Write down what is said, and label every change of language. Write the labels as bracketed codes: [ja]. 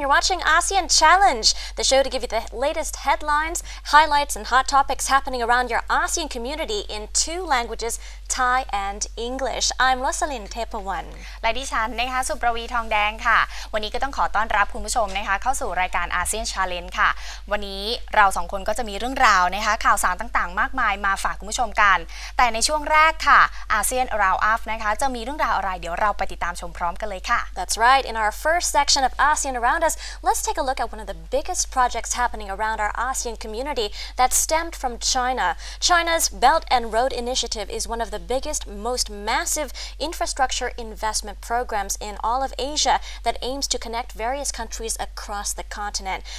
[en] You're watching ASEAN Challenge, the show to give you the latest headlines, highlights, and hot topics happening around your ASEAN community in two languages, Thai and English. I'm Rosalyn Tepawan. [th] และดิฉันนะคะสุประวีทองแดงค่ะวันนี้ก็ต้องขอต้อนรับคุณผู้ชมนะคะเข้าสู่รายการ ASEAN Challenge ค่ะวันนี้เราสองคนก็จะมีเรื่องราวนะคะข่าวสารต่างๆมากมายมาฝากคุณผู้ชมกันแต่ในช่วงแรกค่ะ ASEAN Round Up นะคะจะมีเรื่องราวอะไรเดี๋ยวเราไปติดตามชมพร้อมกันเลยค่ะ [en] That's right. In our first section of ASEAN Around Us, let's take a look at one of the biggest projects happening around our ASEAN community that stemmed from China. China's Belt and Road Initiative is one of the biggest, most massive infrastructure investment programs in all of Asia that aims to connect various countries across the continent.